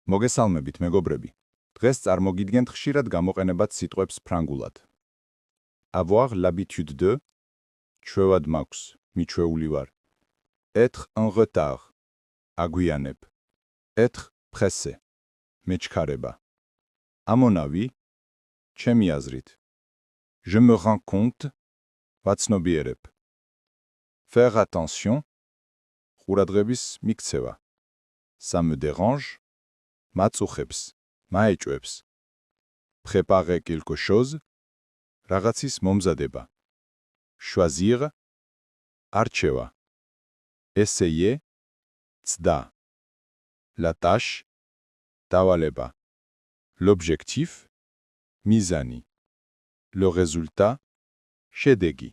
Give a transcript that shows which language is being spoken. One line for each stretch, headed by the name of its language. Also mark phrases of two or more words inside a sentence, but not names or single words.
Georgian: მოგესალმებით, მეგობრები. დღეს წარმოგიდგენთ ხშირად გამოყენებად სიტყვებს ფრანგულად.
French: Avoir l'habitude de,
Georgian: ჩვევად მაქვს, მიჩვეული ვარ.
French: Être en retard, აგვიანებ. Être pressé, მეჩქარება. À mon avis,
Georgian: ჩემი აზრით.
French: Je me rends compte, ვაცნობიერებ. Faire attention,
Georgian: ყურადღების მიქცევა.
French: Ça me dérange,
Georgian: მაწუხებს, მაეჭვებს.
French: Préparer quelque chose,
Georgian: რაღაცის მომზადება.
French: Choisir, არჩევა. Essayer, ცდა. La tâche, დავალება. L'objectif, მიზანი. Le résultat, შედეგი.